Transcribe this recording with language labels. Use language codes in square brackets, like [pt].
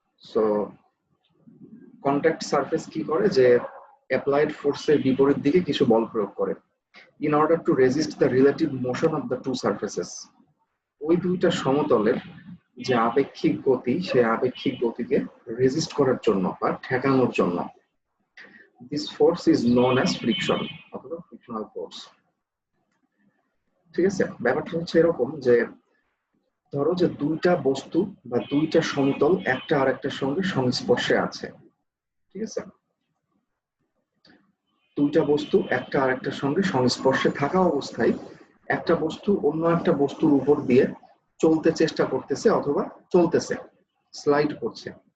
[bn] So contact surface কি করে যে অ্যাপ্লাইড ফোর্সের বিপরীত দিকে কিছু বল প্রয়োগ করে [en] in order to resist the relative motion of the two surfaces. [bn] ওই দুইটা সমতলের যে আপেক্ষিক গতি, সেই আপেক্ষিক গতিকে রেজিস্ট করার জন্য বা ঠেকানোর জন্য। [en] This force is known as friction অথবা frictional force। [bn] ঠিক আছে, ব্যাপারটা হচ্ছে এরকম যে ধরো যে দুইটা বস্তু বা দুইটা সমতল একটা আরেকটার সঙ্গে সংস্পর্শে আছে, ঠিক আছে? দুইটা বস্তু একটা আরেকটার সঙ্গে সংস্পর্শে থাকা অবস্থায় একটা বস্তু অন্য একটা বস্তুর উপর দিয়ে চলতে চেষ্টা করতেছে অথবা চলতেছে, স্লাইড করছে।